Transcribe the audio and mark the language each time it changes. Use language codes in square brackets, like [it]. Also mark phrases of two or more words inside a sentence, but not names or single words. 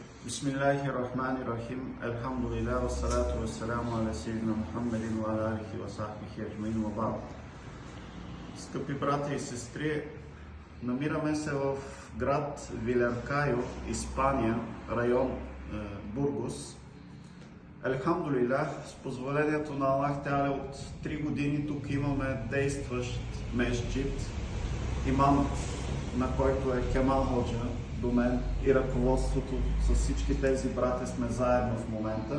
[ar] بسم الله الرحمن الرحيم. الحمد لله والصلاة والسلام على سيدنا محمد وعلى آله وصحبه أجمعين وبعد. [bg] Скъпи брати и сестри, намираме се в град Виляркайо, Испания, район Бургос. Елхамдулилlah, с позволението на Аллах Теала от 3 години тук имаме действащ месджид, имам на който е Кемал Ходжа до мен и ръководството с всички тези братя сме заедно в момента.